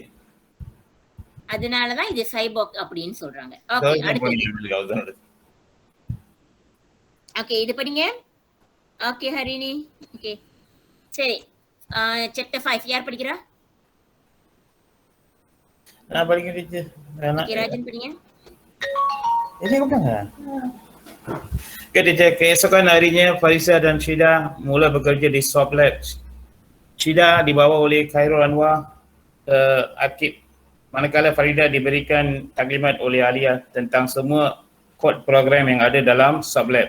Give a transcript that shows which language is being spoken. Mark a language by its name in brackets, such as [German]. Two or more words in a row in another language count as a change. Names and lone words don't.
[Tamil] அதனாலதான் இது சைபாக் அப்படின்னு சொல்றாங்க. ஓகே, அடுத்து. ஓகே, இது படிங்க. ஓகே ஹரிணி. ஓகே சரி, சாப்டர் 5 யார் படிக்கிறா? நான் படிக்கிறேன் டீச்சர். ஓகே, ராஜன் படிங்க. [Malay] Ini bukan kan? Keesokan harinya Farisa dan Syida mula bekerja di Swab Lab. Syida dibawa oleh Khairul Anwar ke Akib, manakala Farida diberikan taklimat oleh Alia tentang semua kod program yang ada dalam Swab Lab.